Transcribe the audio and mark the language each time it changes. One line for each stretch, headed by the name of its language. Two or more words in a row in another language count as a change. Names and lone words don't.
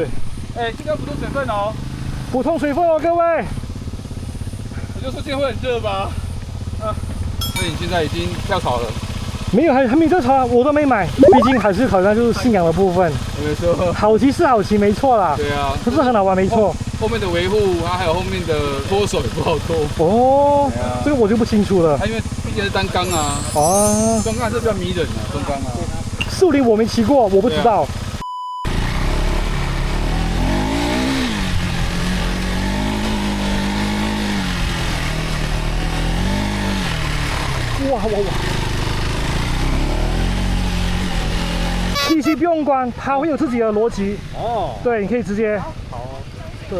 Chinese: 哎，这个补充水分哦。补充水分哦，各位。我就说今天会很热吧。所以你现在已经跳槽了。没有，还没这潮，我都没买，毕竟还是好像就是信仰的部分。没错。好骑是好骑，没錯啦。对啊。不是很好玩，沒錯。後面的維護，還有後面的脫手也不好脫。哦，這個我就不清楚了。它因為畢竟是單缸啊。啊。雙缸還是比較迷人啊，雙缸啊。樹林我沒騎過，我不知道。哇哇哇！TC不用管，它會有自己的邏輯。哦。對，你可以直接。好。對。